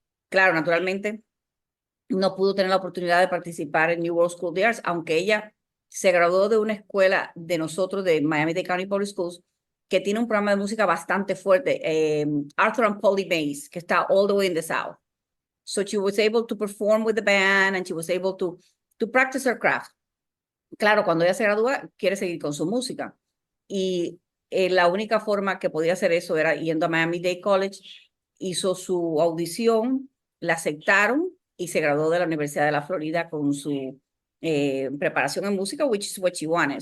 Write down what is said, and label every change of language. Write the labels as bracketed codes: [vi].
[es] Claro, naturalmente, no pudo tener la oportunidad de participar en New World School of the Arts, aunque ella se graduó de una escuela de nosotros, de Miami-Dade County Public Schools, que tiene un programa de música bastante fuerte, Arthur and Polly Mays, que está [en] all the way in the South. So she was able to perform with the band and she was able to practice her craft. [es] Claro, cuando ella se gradúa, quiere seguir con su música. Y la única forma que podía hacer eso era yendo a Miami-Dade College, hizo su audición, la aceptaron y se graduó de la Universidad de la Florida con su preparación en música, [en] which is what she wanted.